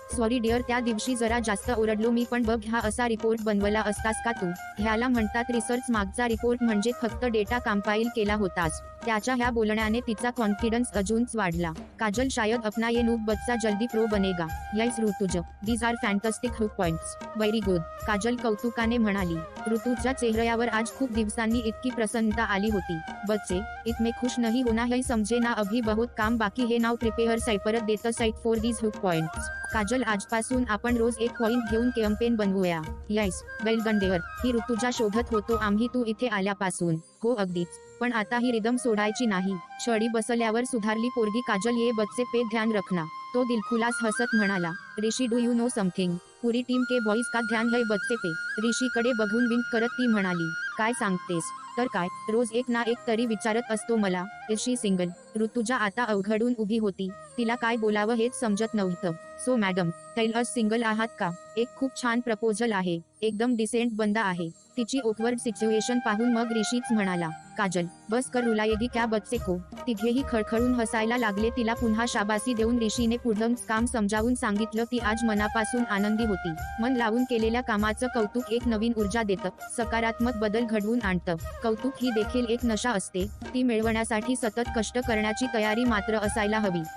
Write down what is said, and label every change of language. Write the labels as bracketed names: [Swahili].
[Marathi] Sorry dear, त्या दिवशी जरा जास्त ओरडलो मी. पण बघ, हा असा रिपोर्ट बनवला असतास का तू? ह्याला म्हणतात रिसर्च. मागचा रिपोर्ट म्हणजे फक्त डेटा कंपाईल केला होतास. त्याच्या ह्या बोलण्याने तिचा कॉन्फिडन्स अजूनच वाढला. काजल [Hindi] शायद अपना ये नूब बच्चा जल्दी प्रो बनेगा. [English] Yes Rutuj, these are fantastic hook points. Very good, [Marathi] Kajal कौतुकाने म्हणाली. ऋतूच्या चेहऱ्यावर आज खूप दिवसांनी इतकी प्रसन्नता आली होती. [Hindi] बच्चे इतने खुश नहीं होना है, समझे ना, अभी बहुत काम बाकी है. [English] Now prepare परत देत साइट फॉर दीज हुक पॉइंट्स. [Marathi] Kajal, आजपासून आपण रोज एक पॉइंट घेऊन कॅम्पेन बनवूया. [English] Yes, well done dear. [Marathi] ही ऋतुजा शोधत होतो आम्ही तू इथे आल्यापासून. हो अगदीच, पण आता ही रिदम सोडायची नाही. छडी बसल्यावर सुधारली पोरगी. [Hindi] काजल, ये बच्चे पे ध्यान रखना. [Marathi] तो दिलखुलास हसत म्हणाला. [English] Rishi, do you know something? [Hindi] Puri team के बॉईज का ध्यान है बच्चे पे. [Marathi] ऋषीकडे बघून विंक करत ती म्हणाली. काय सांगतेस? तर काय, रोज एक ना एक तरी विचारत असतो मला. ऋषी सिंगल. ऋतुजा आता अवघडून उभी होती. तिला काय बोलावं हेच समजत नव्हतं. [English] so madam, tell us, [Marathi] single आहात का? एक खूप छान प्रपोजल आहे. एकदम डिसेंट बंदा आहे. तिची ऑकवर्ड सिच्युएशन पाहून मग ऋषीच म्हणाला. [Hindi] काजल, बस कर, रुलाएगी क्या बच्चे को. [Marathi] तिघेही खळखळून हसायला लागले. तिला पुन्हा शाबासी देऊन ऋषीने पुढं काम समजावून सांगितलं. ती आज मनापासून आनंदी होती. मन लावून केलेल्या कामाचं कौतुक एक नवीन ऊर्जा देतं, सकारात्मक बदल घडवून आणतं. कौतुक ही देखील एक नशा असते. ती मिळवण्यासाठी सतत कष्ट करण्याची तयारी मात्र असायला हवी.